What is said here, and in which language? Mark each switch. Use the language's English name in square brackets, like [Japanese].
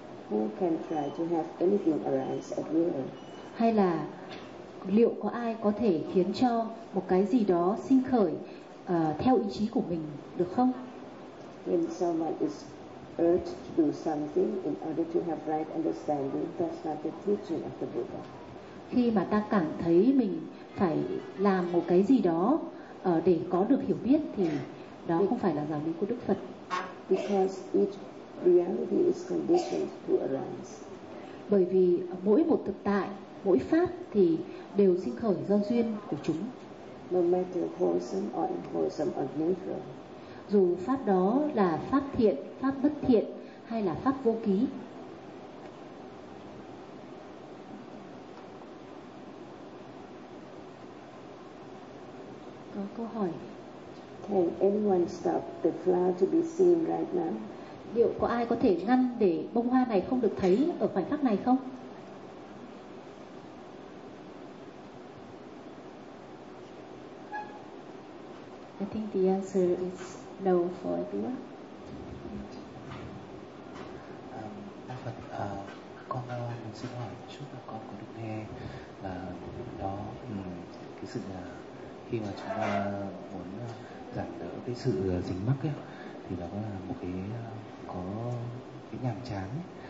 [English] Who can try to have anything arise at will? [Vietnamese] Hay là liệu có ai có thể khiến cho một cái gì đó sinh khởi theo ý chí của mình được không? [English] When someone is urged to do something in order to have right understanding, that's not the teaching of the Buddha. [Vietnamese] Khi mà ta cảm thấy mình phải làm một cái gì đó để có được hiểu biết thì đó không phải là giáo lý của Đức Phật. [English] Because each reality is conditioned to arise. [Vietnamese] Bởi vì mỗi một thực tại, mỗi pháp thì đều sinh khởi do duyên của chúng. [English] No matter wholesome or unwholesome of nature. [Vietnamese] Dù pháp đó là pháp thiện, pháp bất thiện hay là pháp vô ký. Có câu hỏi. [English] Can anyone stop the flower to be seen right now? [Vietnamese] Liệu có ai có thể ngăn để bông hoa này không được thấy ở khoảnh khắc này không? [English] I think the answer is no for everyone. [Vietnamese] Đức Phật, con mình xin hỏi chút là con có được nghe là đó cái sự là khi mà chúng ta muốn giảm đỡ cái sự dính mắc ấy, thì đó là một cái có cái nhàm chán ấy.